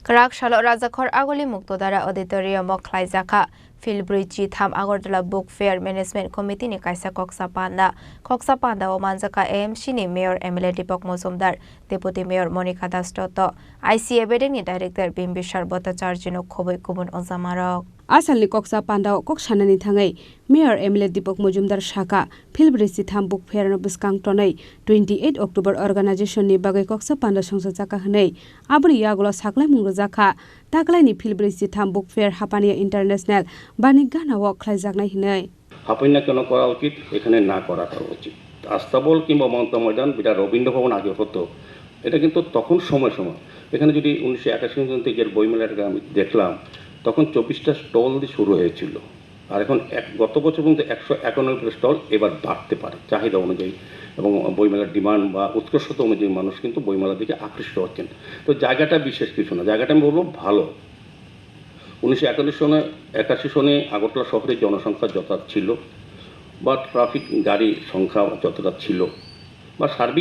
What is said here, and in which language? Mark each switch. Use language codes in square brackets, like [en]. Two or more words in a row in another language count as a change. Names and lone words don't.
[trp] Rakshalo Rajakhor Agoli Muktodara Auditorium Klaizaka Filbridge Tham Agortala Book Fair Management Committee ni kaisa Koksapanda o Manjaka AMC ni Mayor Emile Dipok Mozumdar Deputy Mayor Monica Dastoto ICA Bedeng ni Director Bimbishar Bhattacharya no khoboi kubun onjamarok Asalni Koksapanda koksanani thangai Mayor Emile Dipok Mozumdar Shaka Filbridge Tham Book Fair no biskang tonai 28 October organization ni bagai Koksapanda songsajaka hnei abri yagulo saklai mungrojaka taklai ni Filbridge Tham Book Fair Hapania International বাণিজ্যানা ওয়াক খাইজাকনাই হিনাই [bn] হাপইনা কেন করা উচিত এখানে না করাটা উচিত আস্তাবল কিংবা মমতা ময়দান যেটা রবীন্দ্র ভবন আগে হতো এটা কিন্তু তখন সময় এখানে যদি 1981 থেকে বইমেলাটা আমি দেখলাম তখন 24টা স্টল দিয়ে শুরু হয়েছিল আর এখন গত বছর পর্যন্ত 191টা স্টল এবার বাড়তে পারে চাহিদা অনুযায়ী এবং বইমেলার ডিমান্ড বা উৎকর্ষতা অনুযায়ী মানুষ কিন্তু বইমেলার দিকে আকৃষ্ট হচ্ছেন তো জায়গাটা বিশেষ কিছু না জায়গাটা আমি বলবো ভালো 1981 সনে আগরতলা শহরে জনসংখ্যা যতটা ছিল বা ট্রাফিক গাড়ি সংখ্যা যতটা ছিল বা সার্বিক